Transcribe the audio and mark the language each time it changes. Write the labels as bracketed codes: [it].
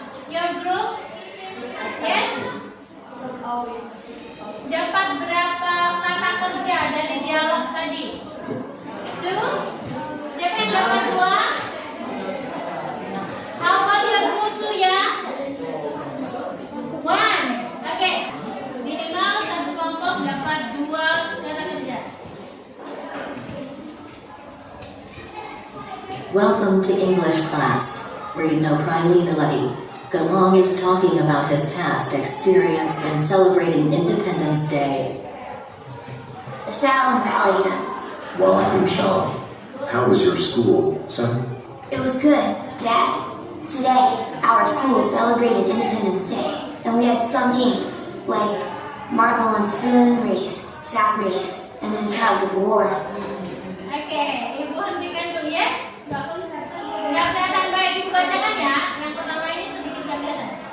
[en] Your group? Yes? [id] Dapat berapa kata kerja dari dialog tadi? Two? Siapa yang dapat dua? [en] How about your group two ya? One. Oke. [id] Minimal satu kelompok dapat dua kata kerja. [en] welcome to English class. Read no Prilina. Galong is talking about his past experience in celebrating Independence Day. [ar] Assalamu alaikum. Walaikum salam. [en] How was your school, son? It was good, Dad. Today, our school celebrated Independence Day, and we had some games, like marble and spoon race, sack race, and then tug of war. [id] Oke, Ibu hentikan dulu, yes? Nggak kelihatan baik dibacakan ya. Yang pertama ini sedikit nggak kelihatan.